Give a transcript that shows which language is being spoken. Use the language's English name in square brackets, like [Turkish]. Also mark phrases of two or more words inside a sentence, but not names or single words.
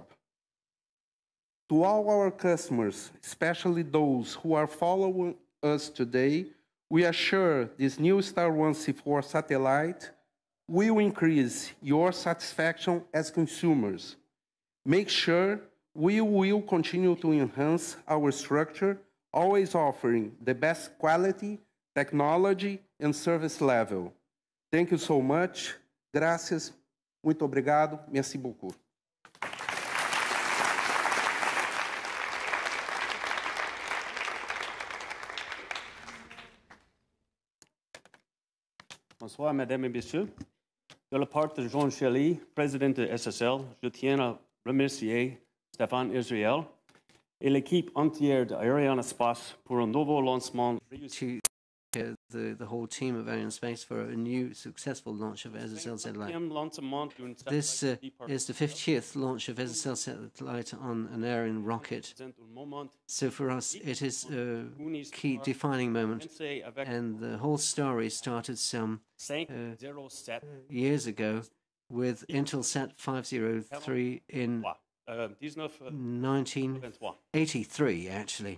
[English] To all our customers, especially those who are following us today, we are sure this new Star One C4 satellite will increase your satisfaction as consumers. Make sure we will continue to enhance our structure, always offering the best quality, technology, and service level. Thank you so much. [Portuguese] Gracias. Muito obrigado. [French] Merci beaucoup. Bonsoir, Mesdames et Messieurs. De la part de Jean Shelley, président de SSL, je tiens à remercier Stéphane Israël et l'équipe entière d'Arianespace pour un nouveau lancement réussi. [English] The whole team of Arianespace for a new successful launch of SSL satellite. This is the 50th launch of SSL satellite on an Ariane rocket. So for us, it is a key defining moment. And the whole story started some years ago with Intelsat 503 in 1983, actually.